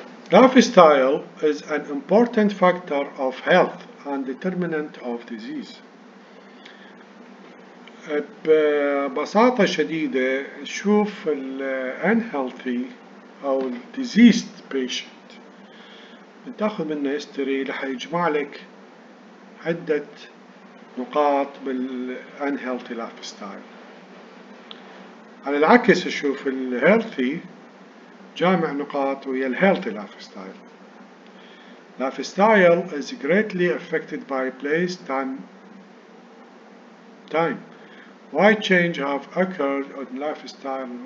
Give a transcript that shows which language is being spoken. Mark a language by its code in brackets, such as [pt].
[en] Lifestyle is an important factor of health and determinant of disease. [ar] ببساطة شديدة شوف unhealthy أو [en] diseased patient [ar] تاخذ منه history، رح يجمع لك عدة نقاط [en] unhealthy lifestyle. [ar] على العكس شوف healthy جامع نقاط ويا [en] healthy lifestyle. Lifestyle is greatly affected by place, time. Why change have occurred on lifestyle.